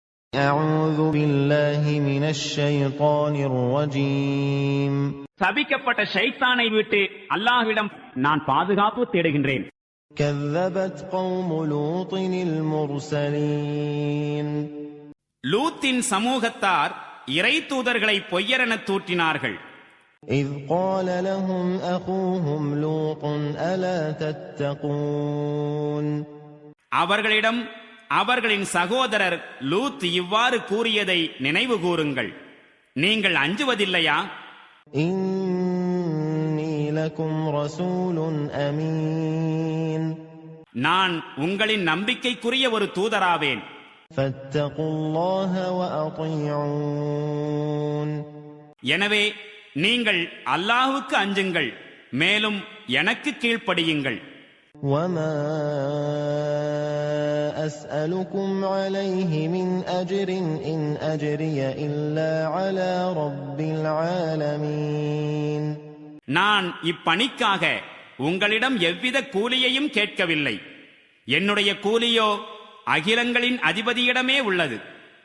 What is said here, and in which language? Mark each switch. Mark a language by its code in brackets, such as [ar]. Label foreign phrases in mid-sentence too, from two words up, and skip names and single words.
[ar] أعوذ بالله من الشيطان الرجيم. [ta] சபிக்கப்பட்ட ஷைத்தானை விட்டு அல்லாஹ்விடம் நான் பாதுகாப்பு தேடுகின்றேன். [ar] كذبت قوم لوط المرسلين. [ta] லூத்தின் சமூகத்தார் இறை தூதர்களை பொய்யரென தூற்றினார்கள். [ar] إذ قال لهم أخوهم لوط ألا تتقون. [ta] அவர்களிடம் அவர்களின் சகோதரர் லூத் இவ்வாறு கூறியதை நினைவு கூறுங்கள். நீங்கள் அஞ்சுவதில்லையா? [ar] إني لكم رسول أمين. [ta] நான் உங்களின் நம்பிக்கைக்குரிய ஒரு தூதராவேன். [ar] فاتقوا الله وأطيعون. [ta] எனவே நீங்கள் அல்லாஹ்வுக்கு அஞ்சுங்கள், மேலும் எனக்கு கீழ்ப்படியுங்கள். [ar] وما أسألكم عليه من أجر إن أجري إلا على رب العالمين. [ta] நான் இப்பணிக்காக உங்களிடம் எவ்வித கூலியையும் கேட்கவில்லை. என்னுடைய கூலியோ அகிலங்களின் அதிபதியிடமே உள்ளது.